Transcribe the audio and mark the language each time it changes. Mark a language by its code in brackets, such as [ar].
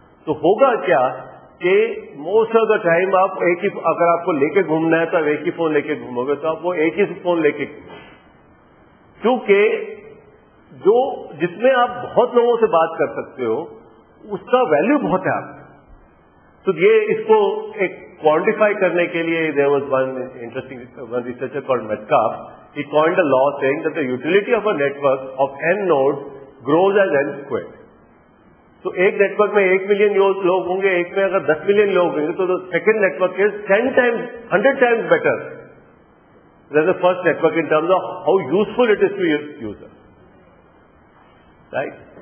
[ur] تو ہوگا کیا کہ [en] most of the time [ur] آپ ایک ہی, اگر آپ کو لے کے گھومنا ہے تو آپ ایک ہی فون لے کے گھومو گے, تو آپ وہ ایک ہی فون لے کے گھومو, کیونکہ جو جس میں آپ بہت لوگوں سے بات کر سکتے ہو اس کا ویلیو بہت ہے آپ کا. تو یہ اس کو ایک کوانٹیفائی کرنے کے لیے [en] there was one researcher called Metcalfe. He coined a law saying that the utility of a network of n nodes grows as n squared. [ur] تو ایک نیٹورک میں 1 ملین لوگ ہوں گے, ایک میں اگر 10 ملین لوگ ہوں گے تو [en] Second network is 100 times better than the first network in terms of how useful it is to user. Right?